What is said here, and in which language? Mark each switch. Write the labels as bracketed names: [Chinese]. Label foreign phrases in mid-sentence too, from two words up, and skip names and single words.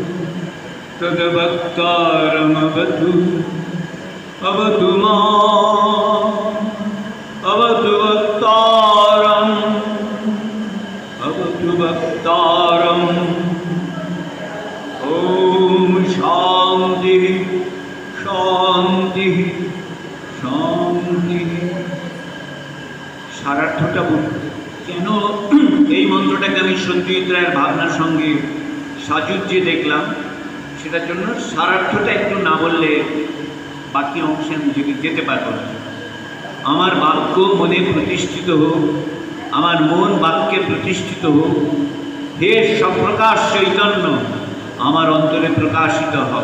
[Sanskrit] तद्वक्तारमवतु अवतु माम् अवतु वक्तारम् अवतु वक्तारम् ॐ शान्ति शान्ति शान्ति [Bangla] সারার্থটা বলুন কেন এই মন্ত্রটাকে আমি সত্যজিৎ রায়ের ভাবনার সঙ্গে সাযুজ্যে দেখলাম, সেটার জন্য সারার্থটা একটু না বললে বাকি অংশে আমি যেতে পারব না। আমার বাক্য মনে প্রতিষ্ঠিত হোক, আমার মন বাক্যে প্রতিষ্ঠিত হোক, হে সপ্রকাশ চৈতন্য আমার অন্তরে প্রকাশিত হও।